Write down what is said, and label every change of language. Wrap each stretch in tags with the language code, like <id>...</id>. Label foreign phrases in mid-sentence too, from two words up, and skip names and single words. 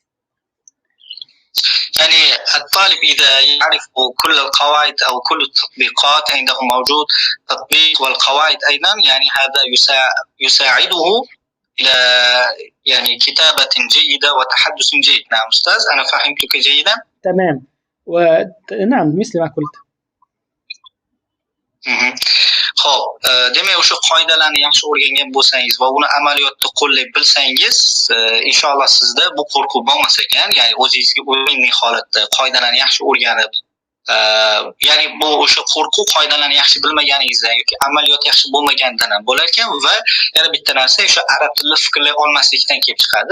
<ar>يعني الطالب إذا يعرف كل القواعد أو كل التطبيقات، عنده موجود تطبيق والقواعد أيضا، يعني هذا يساعده إلى يعني كتابة جيدة وتحدث جيد. نعم أستاذ، أنا فهمتك جيدا. تمام، ونعم مثل ما قلت.</ar> <uz>Xo'p, demak o'sha qoidalarni yaxshi o'rgangan bo'lsangiz va uni amaliyotda qo'llab bilsangiz, inshaalloh sizda bu qo'rquv bo'lmas ekan. Ya'ni o'zingizga o'yinli holatda qoidalarni yaxshi o'rganib, ya'ni bu o'sha qo'rquv qoidalarini yaxshi bilmaganingizdan yoki amaliyot yaxshi bo'lmaganidan ham bo'lar ekan va yana bitta narsa o'sha arab tilida fikrlay olmaslikdan kelib chiqadi.</uz>